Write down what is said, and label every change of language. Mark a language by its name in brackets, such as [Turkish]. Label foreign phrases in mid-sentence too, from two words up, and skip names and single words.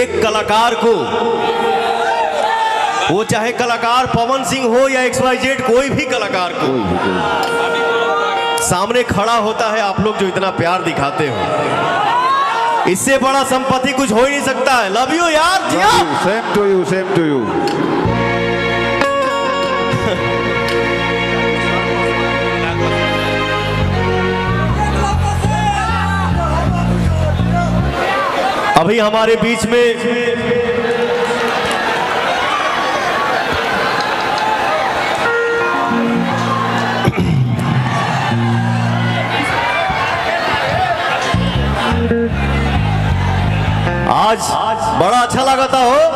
[Hindi] कलाकार को, वो चाहे कलाकार पवन सिंह हो या XYZ, कोई भी कलाकार को सामने खड़ा होता है, आप लोग जो इतना प्यार दिखाते हो, इससे बड़ा संपत्ति कुछ हो ही नहीं सकता है। [English] love you यार। same to you, same to you. [Hindi] अभी हमारे बीच में आज बड़ा अच्छा लगता हो।